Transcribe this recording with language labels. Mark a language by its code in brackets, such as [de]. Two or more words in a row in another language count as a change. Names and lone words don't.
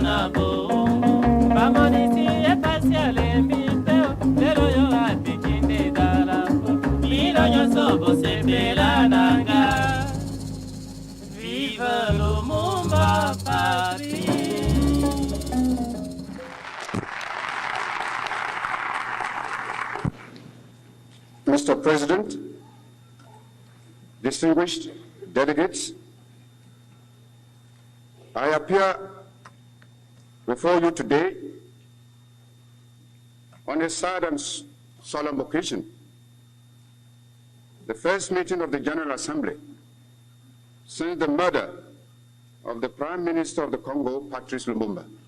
[ln] na bo bamonisi epasi alembi te o lelo yo apikinde dala po bino nyonso bosepela na nga Vive Lumumba Patrice. [en] Mr. President, distinguished delegates, I appear before you today on a sad and solemn occasion, the first meeting of the General Assembly since the murder of the Prime Minister of the Congo, Patrice Lumumba.